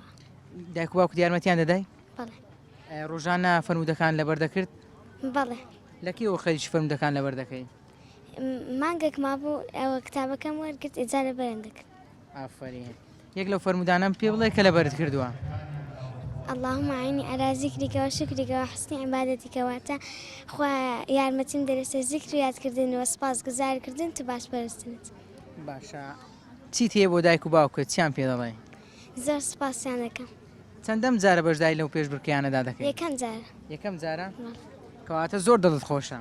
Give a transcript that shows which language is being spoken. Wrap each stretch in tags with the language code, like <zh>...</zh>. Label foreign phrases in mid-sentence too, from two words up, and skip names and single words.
<ckb>دایک و باوکت یارمەتیان دەدای بەڵێ ڕۆژانە فەرمودەکان لەبەر دەکرد بەڵێ لەکیەوە خەریکی فەرمودەکان لەبەر دەکەی مانگێک مابوو ئەوە کتابەکەم وەرگرت ئیجارە بەرەن دەکرد ئافرین یەک لەو فەرمودانم پێ بڵێ کە لەبەرت کردووە</ckb> <ar>اللهم عيني على ذكرك وشكرك وحسن عبادتك</ar> <ckb>واتا خوا يارمتيم درسته ذكر ياد كردن وسپاس گزار كردن تو باش پرستنت باشە چیت هەیە بۆ دایک و باوکت چیان پێ دەڵێ زۆر سپاسیان دەکەم چەندەم جارە بەشداری لەو پێشبڕکەیانەدا دەکەی یەکەم جارە یەکەم جارە کەواتە زۆر دڵت خۆشە</ckb>